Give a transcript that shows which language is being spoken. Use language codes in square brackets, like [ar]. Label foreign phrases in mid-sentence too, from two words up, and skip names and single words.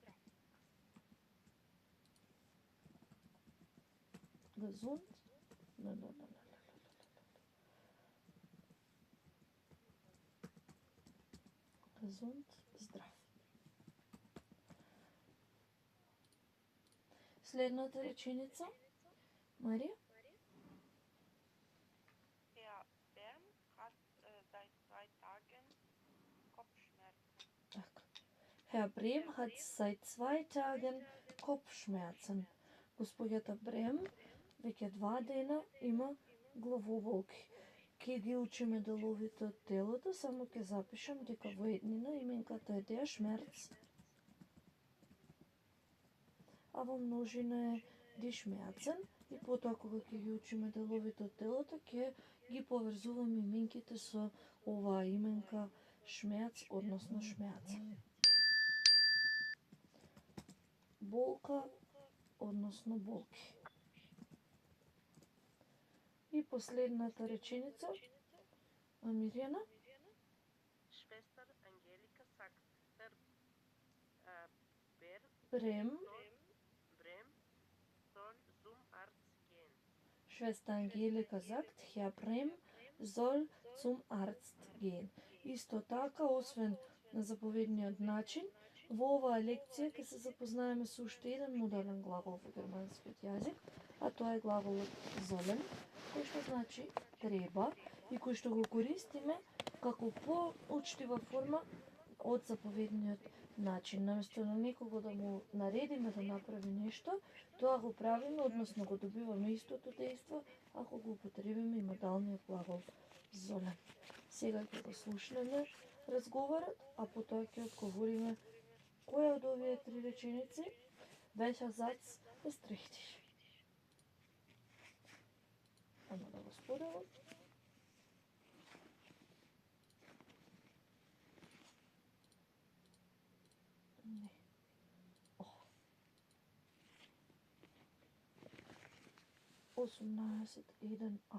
[de] Gesund. Gesund, [mk] здрав. Следната реченица. Марија? [de] Herr Bern hat seit 2 Tagen Kopfschmerzen. [mk] Така. [de] Herr Brehm hat seit 2 Tagen Kopfschmerzen. [mk] Господјата Брем веќе 2 дена има главоболки. Ке ги учиме деловите од телото, само ќе запишам дека во еднина именката е [de] der Schmerz, [mk] а во множина е [de] die Schmerzen, [mk] и потоа кога ќе ги учиме деловите од телото, ќе ги поврзуваме именките со оваа именка Schmerz, односно Schmerz. Болка, односно болки. И последната реченица, Мирјана. [de] Schwester Angelika sagt, Herr Брем. Brem soll zum Arzt gehen. Schwester Angelika sagt, Herr Brem soll zum Arzt gehen. [mk] Исто така, освен на заповедниот начин, во оваа лекција ќе се запознаеме со уште еден модерен глагол во германскиот јазик, а тоа е глаголот sollen, кој што значи треба и кој што го користиме како поучтива форма од заповедниот начин. Наместо на некого да му наредиме да направи нешто, тоа го правиме, односно го добиваме истото дејство, ако го употребиме и модалниот глагол sollen. Сега ќе го слушнеме разговорот, а потоа ќе одговориме која од овие 3 реченици, [de] welcher Satz ist richtig. [mk] Ама да го споделам. Не. 18, 1А.